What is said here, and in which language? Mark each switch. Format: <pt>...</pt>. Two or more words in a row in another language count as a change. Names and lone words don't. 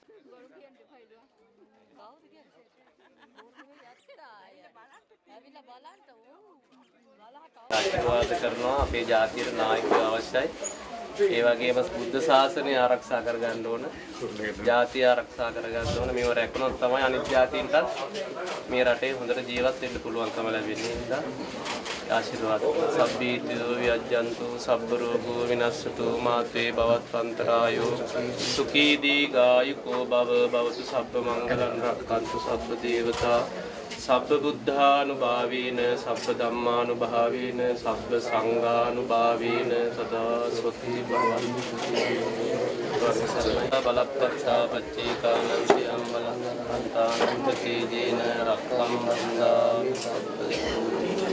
<si>ආශිර්වාද කරනවා අපේ ජාතියට නායකයෝ අවශ්‍යයි. ඒ වගේම බුද්ධ ශාසනය ආරක්ෂා කරගන්න ඕන. ජාතිය ආරක්ෂා කරගන්න ඕන. මේව රැකනොත් තමයි අනිත් ජාතීන්ටත් මේ රටේ හොඳට ජීවත් වෙන්න පුළුවන්කම ලැබෙන්නේ. නිසා ආශිර්වාද</si> <pi>සබ්බීතියෝ විජ්ජන්තු සබ්බ රෝගෝ විනස්සතු මාතේ භවත්වන්තරායෝ සුඛී දීඝායුකෝ භව භවතු සබ්බ මංගලං රක්ඛන්තු සබ්බ දේවතා සබ්බ බුද්ධානුභාවේන සබ්බ ධම්මානුභාවේන සබ්බ සංඝානුභාවේන සදා සොත්ති භවන්තු බලප්පත්තා පච්චේකානන්තියම් බලං අන්තානුපතේජේන රක්ඛම් බන්දා සබ්බ</pi>